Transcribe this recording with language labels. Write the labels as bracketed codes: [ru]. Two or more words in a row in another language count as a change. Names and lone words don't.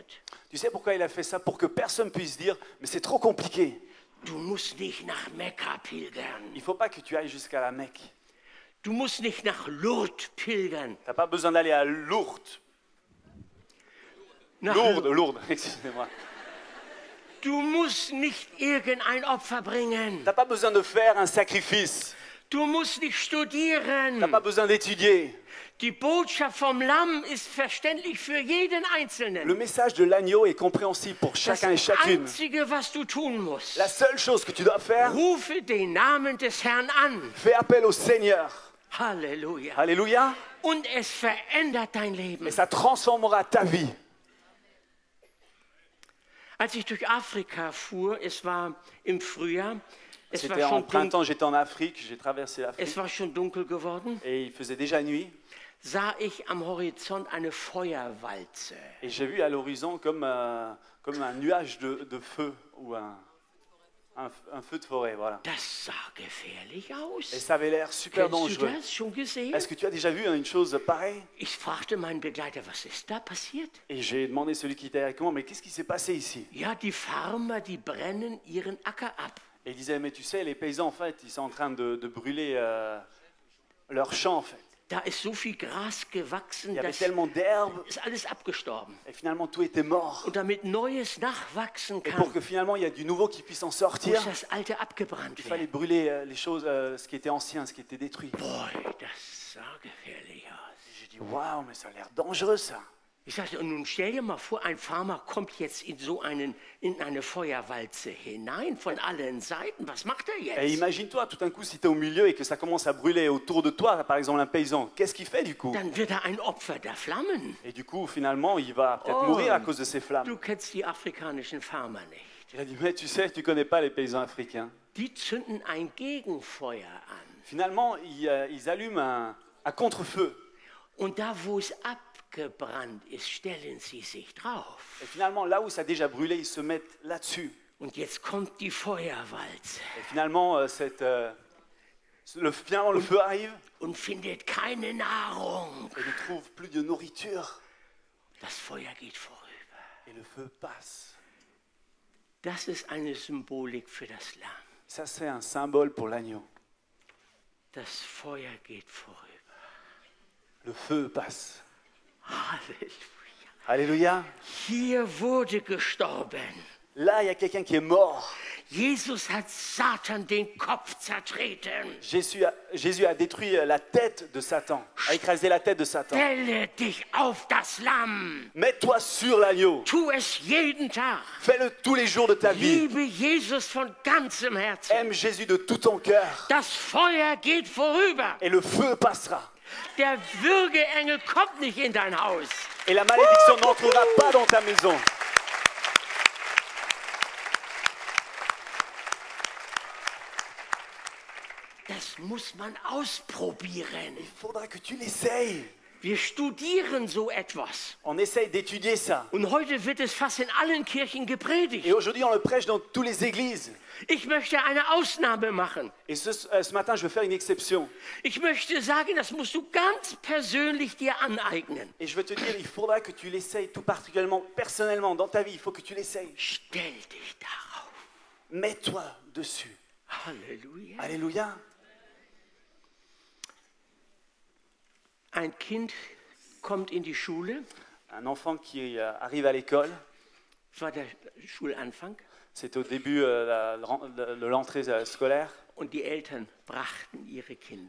[fr] Tu sais pourquoi il a fait ça? Pour que personne puisse dire, mais c'est trop compliqué. [de] Du musst nicht nach Mekka pilgern. [fr] Il ne faut pas que tu ailles jusqu'à la Mecque. [de] Du musst nicht nach Lourdes pilgern. [fr] Tu n'as pas besoin d'aller à Lourdes. Lourdes, excusez-moi. [de] Du musst nicht irgendein Opfer bringen. [fr] Tu n'as pas besoin de faire un sacrifice. [de] Du musst nicht [fr] Tu n'as [de] studieren. [fr] pas besoin d'étudier. [de] Die Botschaft vom Lamm ist verständlich für jeden [fr] Le [de] Einzelnen. [fr] message de l'agneau est compréhensible pour [de] Das [fr] chacun et chacune. [de] Einzige, was du tun musst, [fr] La seule chose que tu dois faire, [de] rufe den Namen des Herrn an. [fr] fais appel au Seigneur. [de] Halleluja. [fr] Alléluia. [de] Und es verändert dein Leben. [fr] Et ça transformera ta vie. [de] Als ich durch Afrika fuhr, es war im Frühjahr, [fr] C'était en printemps, j'étais en Afrique, j'ai traversé l'Afrique [de] es war schon dunkel geworden, [fr] et il faisait déjà nuit. [de] sah ich am Horizont eine Feuerwalze. [fr] Et j'ai vu à l'horizon comme un nuage de feu ou un feu de forêt, voilà. [de] Das sah gefährlich [fr] Et [de] aus. [fr] ça avait l'air super [de] Kennst du [fr] dangereux. [de] das schon gesehen? [fr] Est-ce que tu as déjà vu une chose pareille? [de] Ich fragte meinen Begleiter, was ist da passiert? [fr] Et j'ai demandé à celui qui était avec moi, mais qu'est-ce qui s'est passé ici? [de] Ja, die Farmer, die brennen ihren Acker ab. [fr] Et il disait, mais tu sais, les paysans, en fait, ils sont en train de brûler leur champ, en fait. [de] Da ist so viel Gras [fr] Il [de] gewachsen, [fr] y avait [de] das [fr] tellement d'herbes, [de] ist alles abgestorben. [fr] et finalement, tout était mort. [de] Und damit Neues nachwachsen [fr] Et pour [de] kann, [fr] que finalement, il y ait du nouveau qui puisse en sortir, [de] muss das Alte abgebrannt [fr] il fallait [de] werden. [fr] brûler les choses, ce qui était ancien, ce qui était détruit. [de] Boah, das sah gefährlich aus. [fr] Et j'ai dit, waouh, mais ça a l'air dangereux, ça. [de] Ich sagte, und nun stell dir mal vor, ein Farmer kommt jetzt in eine Feuerwalze hinein von allen Seiten. Was macht er [fr] Et [de] jetzt? [fr] imagine-toi, tout d'un coup, si tu es au milieu et que ça commence à brûler autour de toi, par exemple un paysan, qu'est-ce qu'il fait du coup? [de] Dann wird er ein Opfer der Flammen. [fr] Et du coup, finalement, il va peut-être Oh. mourir à cause de ces flammes. [de] Du kennst die afrikanischen Farmer nicht. [fr] Il a dit, mais tu sais, tu connais pas les paysans africains. [de] Die zünden ein Gegenfeuer an. [fr] Finalement, ils allument un contre-feu. [de] Und da, wo es abgebrannt ist, stellen sie sich drauf. [fr] Et finalement, là où ça a déjà brûlé, ils se mettent là-dessus. [de] Und jetzt kommt die Feuerwalze [fr] Et finalement, finalement, le feu arrive [de] und findet keine Nahrung. [fr] et ne trouve plus de nourriture. [de] Das Feuer geht vorüber. [fr] Et le feu passe. [de] Das ist eine Symbolik für das Lamm. [fr] Ça, c'est un symbole pour l'agneau. [de] Das Feuer geht vorüber. [fr] Le feu passe. [de] Halleluja. [fr] Alléluia. [de] Hier wurde gestorben. [fr] Là, il y a quelqu'un qui est mort. [de] Jesus hat Satan den Kopf zertreten. [fr] Jésus a détruit la tête de Satan, a écrasé la tête de Satan. [de] Stelle dich auf das Lamm. [fr] Mets-toi sur l'agneau. [de] Tu es jeden Tag. [fr] Fais-le tous les jours de ta vie. [de] Liebe Jesus von ganzem Herzen. [fr] Aime Jésus de tout ton cœur. [de] Das Feuer geht vorüber. [fr] Et le feu passera. [de] Der Würgeengel kommt nicht in dein Haus. [fr] Et la malédiction n'entrera pas dans ta maison. [de] Das muss man ausprobieren. [fr] Il faudra que tu l'essayes. [de] Wir studieren so etwas. [fr] On essaye d'étudier ça. [de] Und heute wird es fast in allen Kirchen gepredigt. [fr] Et aujourd'hui, on le prêche dans toutes les églises. [de] Ich möchte eine Ausnahme machen. [fr] Et ce matin, je veux faire une exception. [de] Ich möchte sagen, das musst du ganz persönlich dir aneignen. [fr] Et je veux te dire, il faudra que tu l'essayes tout particulièrement, personnellement, dans ta vie. Il faut que tu l'essayes. [de] Stell dich darauf. [fr] Mets-toi dessus. [de] Halleluja. [fr] Alléluia. [de] Ein Kind kommt in die Schule. [fr] Un enfant qui arrive à l'école, [de] Das war der Schulanfang. [fr] c'est au début de l'entrée scolaire. [de] Und die Eltern brachten ihre Kinder.